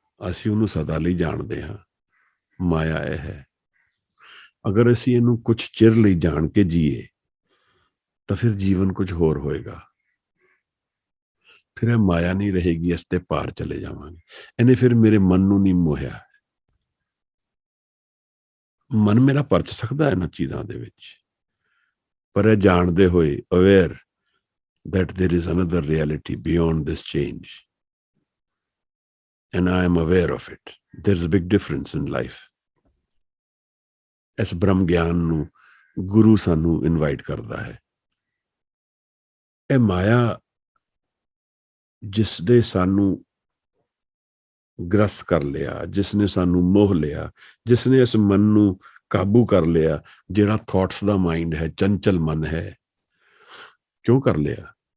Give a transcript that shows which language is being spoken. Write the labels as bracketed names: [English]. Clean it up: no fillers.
[Punjabi] ਅਸੀਂ ਉਹਨੂੰ ਸਦਾ ਲਈ ਜਾਣਦੇ ਹਾਂ। ਮਾਇਆ ਇਹ ਹੈ। ਅਗਰ ਅਸੀਂ ਇਹਨੂੰ ਕੁਝ ਚਿਰ ਲਈ ਜਾਣ ਕੇ ਜੀਏ ਤਾਂ ਫਿਰ ਜੀਵਨ ਕੁਝ ਹੋਰ ਹੋਏਗਾ। ਫਿਰ ਇਹ ਮਾਇਆ ਨਹੀਂ ਰਹੇਗੀ, ਇਸ ਤੇ ਪਾਰ ਚਲੇ ਜਾਵਾਂਗੇ। ਇਹਨੇ ਫਿਰ ਮੇਰੇ ਮਨ ਨੂੰ ਨਹੀਂ ਮੋਹਿਆ। ਮਨ ਮੇਰਾ ਪਰਚ ਸਕਦਾ ਇਹਨਾਂ ਚੀਜ਼ਾਂ ਦੇ ਵਿੱਚ, ਪਰ ਇਹ ਜਾਣਦੇ ਹੋਏ aware [English] that there is another reality beyond this change, and I am aware of it. There's a big difference in life. [Punjabi] ਇਸ ਬ੍ਰਹਮ ਗਿਆਨ ਨੂੰ ਗੁਰੂ ਸਾਨੂੰ ਇਨਵਾਈਟ ਕਰਦਾ ਹੈ। ਇਹ ਮਾਇਆ ਜਿਸ ਦੇ ਸਾਨੂੰ ਗ੍ਰਸਤ ਕਰ ਲਿਆ, ਜਿਸ ਨੇ ਸਾਨੂੰ ਮੋਹ ਲਿਆ, ਜਿਸ ਨੇ ਇਸ ਮਨ ਨੂੰ ਕਾਬੂ ਕਰ ਲਿਆ, ਜਿਹੜਾ ਥਾਟਸ ਦਾ ਮਾਈਂਡ ਹੈ, ਚੰਚਲ ਮਨ ਹੈ। ਕਿਉਂ ਕਰ ਲਿਆ?